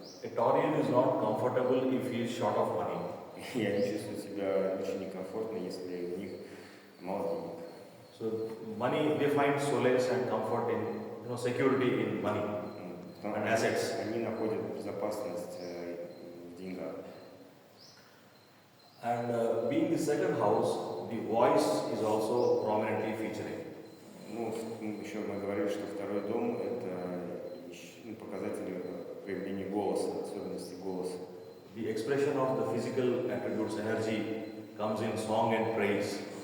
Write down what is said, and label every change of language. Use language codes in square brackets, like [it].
[en] A Taurian is not comfortable if he is short of money. [ru] И они чувствуют себя очень некомфортно, если у них мало денег. [en] So money, they find solace and comfort in, security in money and assets. [ru] Они находят безопасность в деньгах. [en] And being the second house, the voice is also prominently featuring. [ru] Еще мы говорили, что второй дом это показатель проявления голоса, особенности голоса. [en] The expression of the physical attributes, energy, comes in song and praise.